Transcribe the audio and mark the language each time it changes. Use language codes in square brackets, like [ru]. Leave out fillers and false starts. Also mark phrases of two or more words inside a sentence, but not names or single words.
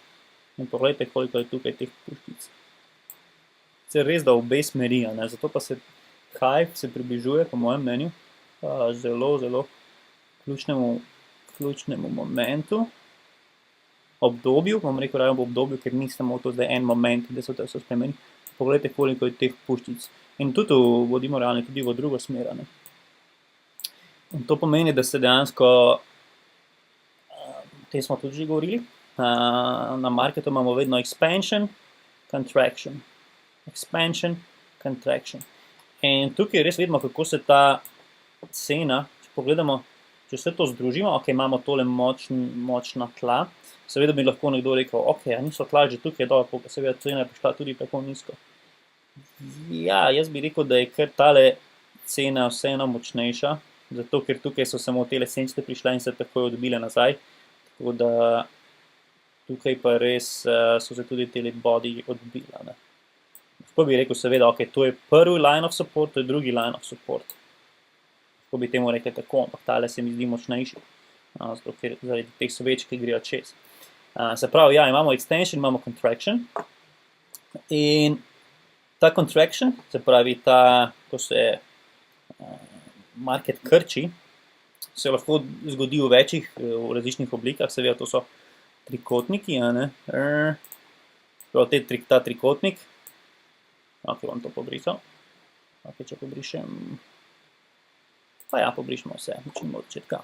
[sl] In pogledajte, koliko je tukaj teh puščic. Se res da obe smeri, zato pa se hype se približuje, po mojem mnenju, zelo, zelo ključnemu momentu, obdobju, bom rekel raje v obdobju, ker ni samo to zdaj en moment, da se to vse spremeni. Pogledajte, koliko je teh puščic. In tudi, bodimo realni, tudi v drugo smer. In to pomeni, da se dejansko, te smo tudi že govorili, na marketu imamo vedno [en] expansion, contraction. Expansion, contraction. [sl] In tukaj res vidimo, kako se ta cena, če pogledamo, če vse to združimo, ok, imamo tole močna tla, seveda bi lahko nekdo rekel, ok, niso tla že tukaj dobro, seveda cena je prišla tudi tako nizko. Ja, jaz bi rekel, da je kar tale cena vseeno močnejša, zato ker tukaj so samo tele sence prišle in se takoj odbile nazaj, tako da tukaj pa res so se tudi tele body odbile. Tako bi rekel, seveda, ok, to je prvi [en] line of support, [sl] to je drugi [en] line of support. [sl] Tako bi temu rekel tako, ampak tale se mi zdi močnejši, zato ker zaradi teh svečk, ki grejo čez. Se pravi, ja, imamo extension, imamo contraction in ta contraction, se pravi, ko se market krči, se lahko zgodi v v različnih oblikah, seveda to so trikotniki, ta trikotnik, ok, bom to pobrisal, ok, če pobrišem, pa ja, pobrišemo vse, začnimo od začetka.